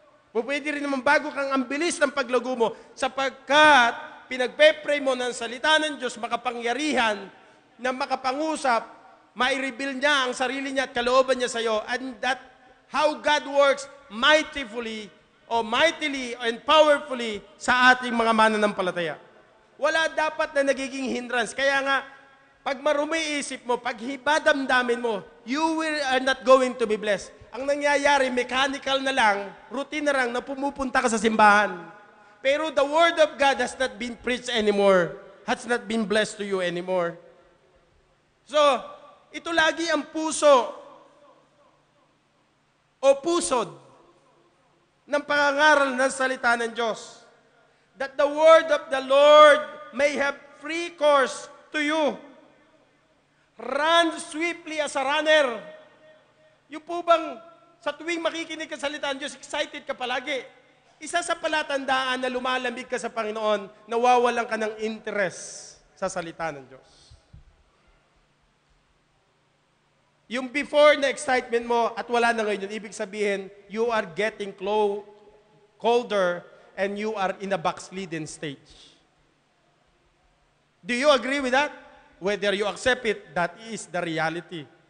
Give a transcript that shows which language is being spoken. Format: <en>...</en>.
<tl>Pwede rin naman bago kang ang bilis ng paglago mo sapagkat pinagpe-pray mo ng salita ng Diyos makapangyarihan na makapangusap, mai-reveal niya ang sarili niya at kalooban niya sa iyo,</tl> <en>and that how God works mightily and powerfully</en> <tl>sa ating mga mananampalataya. Wala dapat na nagiging hindrance. Kaya nga, pag marumi isip mo, pag hibadamdamin mo,</tl> <en>you are not going to be blessed.</en> <tl>Ang nangyayari, mechanical na lang, routine na lang, na pumupunta ka sa simbahan.</tl> <en>Pero the word of God has not been preached anymore. Has not been blessed to you anymore.</en> <tl>So, ito lagi ang puso o pusod ng pangangaral ng salita ng Diyos.</tl> <en>That the word of the Lord may have free course to you. Run swiftly as a runner.</en> <tl>Yung po bang sa tuwing makikinig ka sa salita ng Diyos, excited ka palagi. Isa sa palatandaan na lumalamig ka sa Panginoon, nawawalan ka ng interest sa salita ng Diyos. Yung before na excitement mo at wala na ngayon, ibig sabihin,</tl> <en>you are getting colder and you are in a backslidden stage. Do you agree with that? Whether you accept it, that is the reality.</en>